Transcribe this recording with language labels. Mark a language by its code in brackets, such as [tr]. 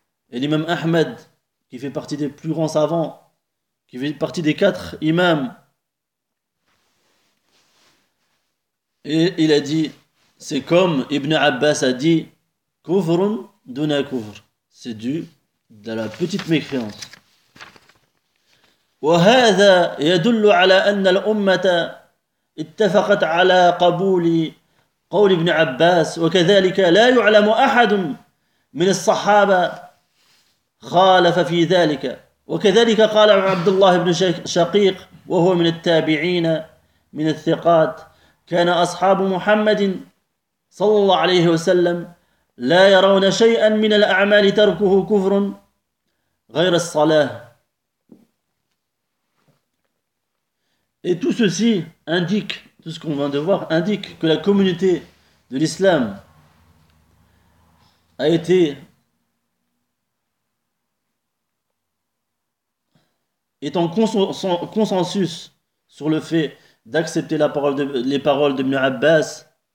[fr] Et l'imam Ahmad, qui fait partie des plus grands savants, qui fait partie des quatre imams, et il a dit, c'est comme Ibn Abbas a dit, [ar] kufrun duna kufr, [fr] c'est dû de la petite mécréance. [ar] وهذا يدل على أن الأمة اتفقت على قبول قول ابن عباس وكذلك لا يعلم أحد من الصحابة خالف في ذلك وكذلك قال عبد الله بن شقيق وهو من التابعين من الثقات كان أصحاب محمد صلى الله عليه وسلم لا يرون شيئا من الأعمال تركه كفر غير الصلاة. [fr] Et tout ceci indique, tout ce qu'on vient de voir, indique que la communauté de l'islam a été est en consensus sur le fait d'accepter la parole de, les paroles de Ibn Abbas.